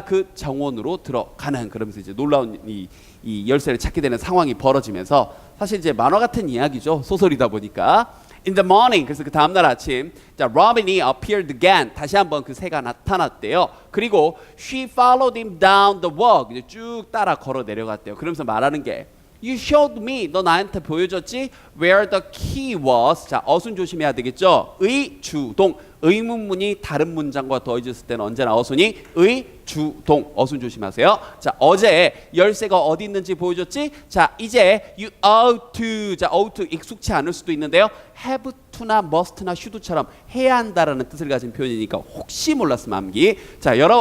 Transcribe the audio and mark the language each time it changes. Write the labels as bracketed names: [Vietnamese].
[Korean] 그 정원으로 들어가는. 그러면서 이제 놀라운 이 열쇠를 찾게 되는 상황이 벌어지면서 사실 이제 만화 같은 이야기죠. 소설이다 보니까. [English] In the morning [Korean] 그래서 그 다음날 아침 자, 로빈이 [English] appeared again [Korean] 다시 한번 그 새가 나타났대요. 그리고 [English] she followed him down the walk [Korean] 이제 쭉 따라 걸어 내려갔대요. [English] 그러면서 말하는 게 You showed me [Korean] 너 나한테 보여줬지 [English] where the key was. [Korean] 자, 어순 조심해야 되겠죠. 의주동 의문문이 다른 문장과 더해졌을 때는 언제나 어순이 의주동 어순 조심하세요. 자, 어제 열쇠가 어디 있는지 보여줬지. 자, 이제 [English] you ought to [Korean] 자, ought to 익숙치 않을 수도 있는데요. have to나 must나 should처럼 해야 한다라는 뜻을 가진 표현이니까 혹시 몰랐으면 암기. 자,